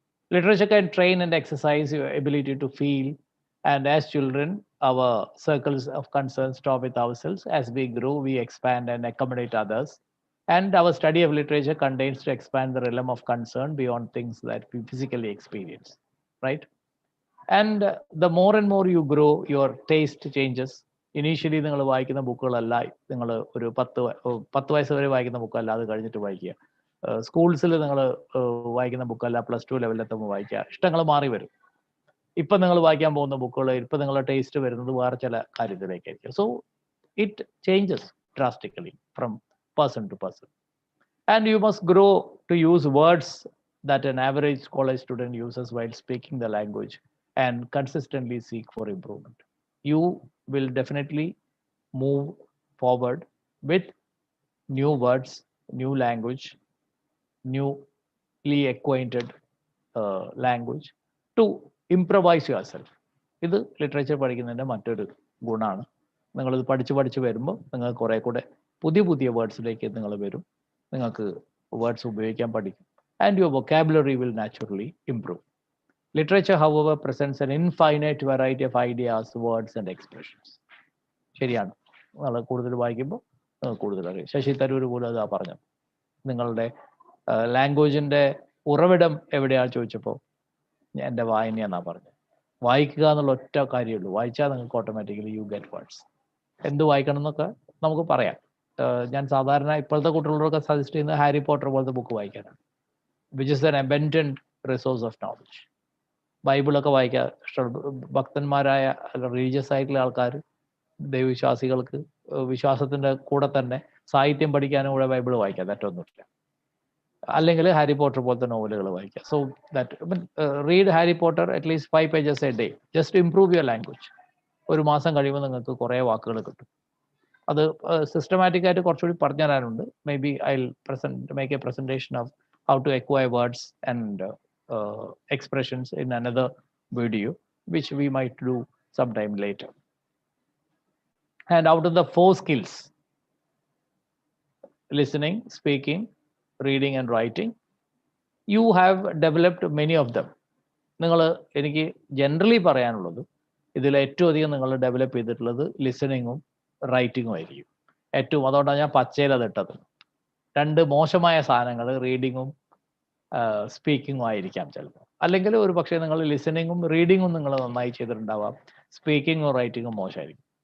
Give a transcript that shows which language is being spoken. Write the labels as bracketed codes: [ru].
[en] Literature can train and exercise your ability to feel, and as children, our circles of concern stop with ourselves. As we grow, we expand and accommodate others. And our study of literature contains to expand the realm of concern beyond things that we physically experience, right? And the more and more you grow, your taste changes. [ml] Initially, നിങ്ങൾ വായിക്കുന്ന ബുക്കുകളല്ല നിങ്ങൾ ഒരു 10 വയസ്സ് വരെ വായിക്കുന്ന ബുക്കല്ല അത് കഴിഞ്ഞിട്ട് വായിക്കുക. സ്കൂൾസിൽ നിങ്ങൾ വായിക്കുന്ന ബുക്കല്ല +2 ലെവലിലെത്തുമ്പോൾ വായിക്കുക. ഇഷ്ടങ്ങൾ മാറി വരും. ഇപ്പം നിങ്ങൾ വായിക്കാൻ പോകുന്ന ബുക്കുകൾ, ഇപ്പം നിങ്ങളുടെ ടേസ്റ്റ് വരുന്നത് വേറെ ചില കാര്യത്തിലേക്കായിരിക്കും. [en] So it changes drastically from person to person. And you must grow to use words that an average college student uses while speaking the language, and consistently seek for improvement. You will definitely move forward with new words, new language, newly acquainted language to improvise yourself. [ml] ഇത് literature പഠിക്കുന്നതിൻ്റെ മറ്റൊരു ഗുണമാണ്. നിങ്ങളിത് പഠിച്ച് വരുമ്പോൾ നിങ്ങൾ കുറേ കൂടെ പുതിയ വേർഡ്സിലേക്ക് നിങ്ങൾ വരും. നിങ്ങൾക്ക് വേർഡ്സ് ഉപയോഗിക്കാൻ പഠിക്കും. [en] And your vocabulary will naturally improve. Literature, however, presents an infinite variety of ideas, words and expressions. [ml] ശരിയാണ്. നിങ്ങൾ കൂടുതൽ വായിക്കുമ്പോൾ കൂടുതൽ അറിയാം. ശശി തരൂർ പോലും അതാ പറഞ്ഞു. നിങ്ങളുടെ ലാംഗ്വേജിൻ്റെ ഉറവിടം എവിടെയാണെന്ന് ചോദിച്ചപ്പോൾ എൻ്റെ വായനയാണെന്നാണ് പറഞ്ഞത്. വായിക്കുക എന്നുള്ള ഒറ്റ കാര്യമുള്ളൂ. വായിച്ചാൽ നിങ്ങൾക്ക് ഓട്ടോമാറ്റിക്കലി [en] You get words. [ml] എന്ത് വായിക്കണം എന്നൊക്കെ നമുക്ക് പറയാം. ഞാൻ സാധാരണ ഇപ്പോഴത്തെ കുട്ടികളോടൊക്കെ സജസ്റ്റ് ചെയ്യുന്നത് ഹാരി പോട്ടർ പോലത്തെ ബുക്ക് വായിക്കാനാണ്, [en] Which is an abundant resource of knowledge. [ml] ബൈബിളൊക്കെ വായിക്കുക ഭക്തന്മാരായ റിലീജിയസ് ആയിട്ടുള്ള ആൾക്കാർ, ദൈവവിശ്വാസികൾക്ക് വിശ്വാസത്തിൻ്റെ കൂടെ തന്നെ സാഹിത്യം പഠിക്കാനും കൂടെ ബൈബിൾ വായിക്കാം, തെറ്റൊന്നുമില്ല. അല്ലെങ്കിൽ ഹാരി പോട്ടർ പോലത്തെ നോവലുകൾ വായിക്കുക. [en] So that read Harry Potter at least 5 pages a day, just improve your language. [ml] ഒരു മാസം കഴിയുമ്പോൾ നിങ്ങൾക്ക് കുറേ വാക്കുകൾ കിട്ടും. അത് സിസ്റ്റമാറ്റിക് ആയിട്ട് കുറച്ചുകൂടി പറഞ്ഞു തരാനുണ്ട്. [en] Maybe I make a presentation of how to acquire words and expressions in another video, which we might do sometime later. And out of the 4 skills, listening, speaking, reading and writing, you have developed many of them. [ml] നിങ്ങൾ എനിക്ക് generally പറയാനുള്ളത്, ഇതിൽ ഏറ്റവും അധികം നിങ്ങൾ develop ചെയ്തിട്ടുള്ളത് ലിസണിങ്ങും റൈറ്റിങ്ങും ആയിരിക്കും. ഏറ്റവും, അതുകൊണ്ടാണ് ഞാൻ പച്ചയിൽ അത് ഇട്ടത്. 2 മോശമായ സാധനങ്ങൾ റീഡിങ്ങും സ്പീക്കിങ്ങും ആയിരിക്കാം ചിലപ്പോൾ. അല്ലെങ്കിൽ ഒരു പക്ഷേ നിങ്ങൾ ലിസണിങ്ങും റീഡിങ്ങും നിങ്ങൾ നന്നായി ചെയ്തിട്ടുണ്ടാവാം, സ്പീക്കിങ്ങും റൈറ്റിങ്ങും മോശമായിരിക്കും.